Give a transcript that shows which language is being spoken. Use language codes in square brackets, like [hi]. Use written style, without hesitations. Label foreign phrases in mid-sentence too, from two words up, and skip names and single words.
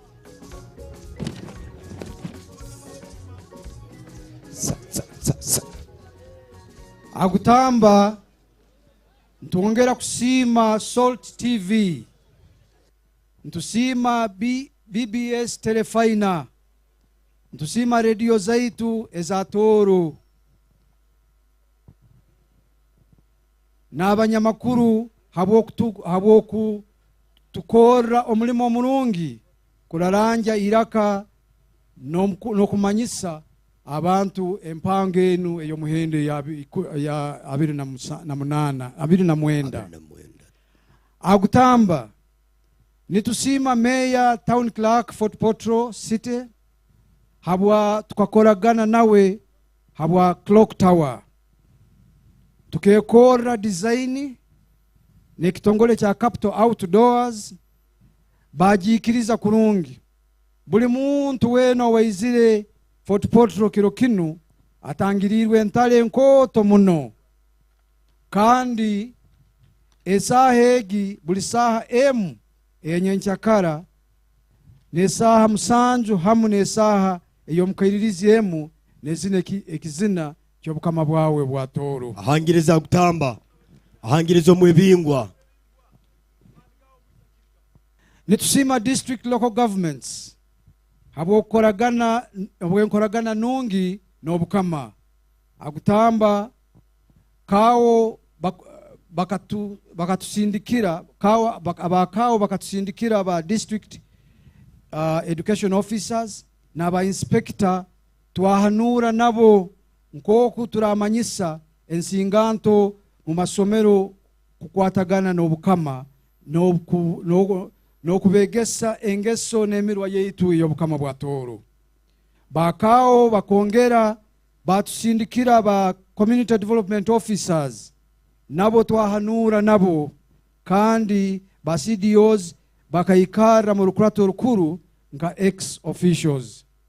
[ttj] Agutamba ntongera kusima Salt TV, ntusima BBS Telefina, ntusima radio zaitu ezatoro n'abanyamakuru habwoku tukora omulimo omulungi kularanja iraka no kumanyisa abantu empango enu eyo muhende ya 29 agutamba nitusima meya [en] town clerk [ttj] Fort Portal City habwa tukakoragana nawe habwa [en] clock tower [ttj] tukekora design nekitongole cha Capital Outdoors bajikiriza kurungi buli muntu weno waizire Fort Portal kiro kinu atangirirwe ntale nkoto muno kandi esaha egi buli saha emu enyenkyakara nesaha musanju hamu nesaha eyo mukairirizi emu nezine ekizina kyobukama bwawe bwa Toro ahangiriza gutamba ahangirizo mwebingwa nitusima [en] district local governments [ttj] habwokoragana nungi n'obukama agutamba kawo bakatusindikira kawo bakatusindikira ba [en] district education officers [ttj] n'aba inspector twahanura nabo nkoku turamanyisa ensinganto mu masomero kukwatagana n'obukama n'okubegesa engeso n'emirwa yeitu y'obukama bwa Toro bakao bakongera batusindikira ba [en] community development officers [ttj] nabo twahanura nabo kandi ba CDOs bakayikara mu rukurato rukuru nka [en] ex officials